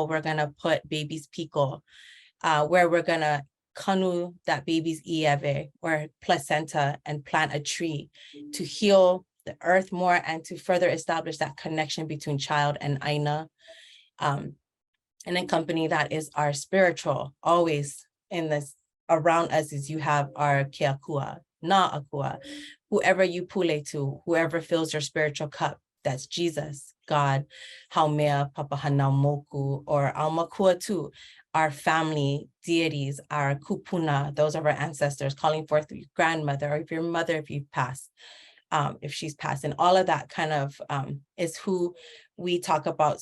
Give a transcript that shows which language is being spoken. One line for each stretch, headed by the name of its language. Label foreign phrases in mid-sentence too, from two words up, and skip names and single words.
English: We're gonna put baby's piko, where we're gonna kanu that baby's ieve or placenta and plant a tree to heal the earth more and to further establish that connection between child and aina. And in company that is our spiritual, always in this around us is you have our
Hawaiian: keakua, na akua,
English: whoever you pule to, whoever fills your spiritual cup. That's Jesus, God, Haumea, Papa Hanau Moku, or Almakua too, our family deities, our kupuna, those are our ancestors, calling forth your grandmother, or if your mother, if you've passed, if she's passed, and all of that kind of is who we talk about.